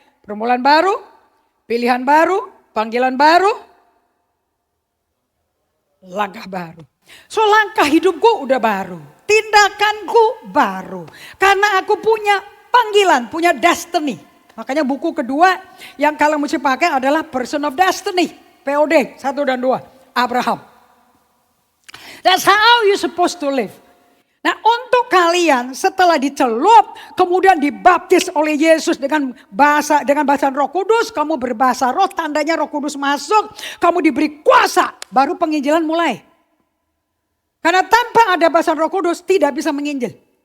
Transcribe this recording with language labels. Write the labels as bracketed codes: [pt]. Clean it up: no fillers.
[id] Permulaan baru, pilihan baru, panggilan baru, langkah baru. So langkah hidupku udah baru, tindakanku baru. Karena aku punya panggilan, punya destiny. Makanya buku kedua yang kalian mesti pakai adalah Person of Destiny. POD 1 dan 2, Abraham. [en] That's how you supposed to live. [id] Nah untuk kalian setelah dicelup kemudian dibaptis oleh Yesus dengan bahasa Roh Kudus, kamu berbahasa roh, tandanya Roh Kudus masuk, kamu diberi kuasa, baru penginjilan mulai. Karena tanpa ada bahasa Roh Kudus tidak bisa menginjil.